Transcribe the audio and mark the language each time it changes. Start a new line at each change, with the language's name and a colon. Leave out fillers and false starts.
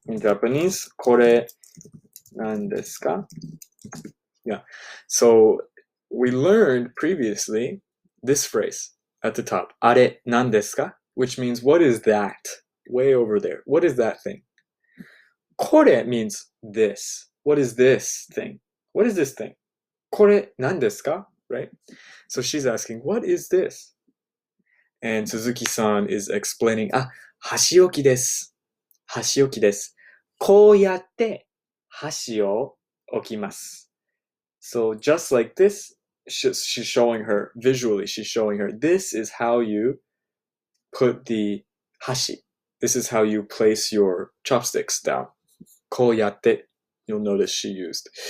English: In Japanese,
Japanese: これ、何ですか?
English: Yeah. So we learned previously this phrase at the top.
Japanese: あれ、何ですか?
English: Which means, what is that? Way over there. What is that thing? これ means this. What is this thing? What is this thing?
Japanese: これ、何ですか?
English: Right? So she's asking, what is this? And Suzuki-san is explaining,
Japanese: あ、箸置きです。箸置きです。こうやって箸を置きます。
English: So just like this, she's showing her, visually she's showing her, this is how you put the hashi. This is how you place your chopsticks down. こうやって you'll notice she used.